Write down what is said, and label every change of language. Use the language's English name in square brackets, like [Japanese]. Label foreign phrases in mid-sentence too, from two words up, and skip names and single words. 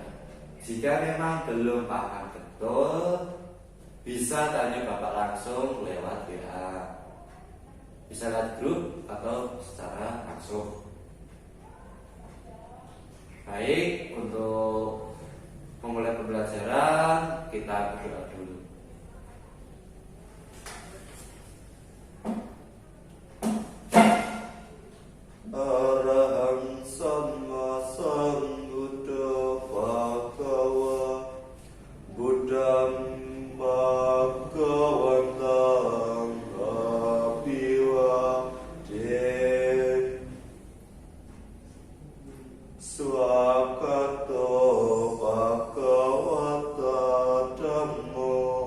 [Indonesian] Jika memang belum paham betul, bisa tanya Bapak langsung lewat WA. Bisa lewat grup atau secara langsung. Baik, untuk memulai pembelajaran kita berdoa dulu. [Pali] Arahang sama sambuddha bhagawa buddham bhagawantang abiwadhe swakato bhagavata dhammo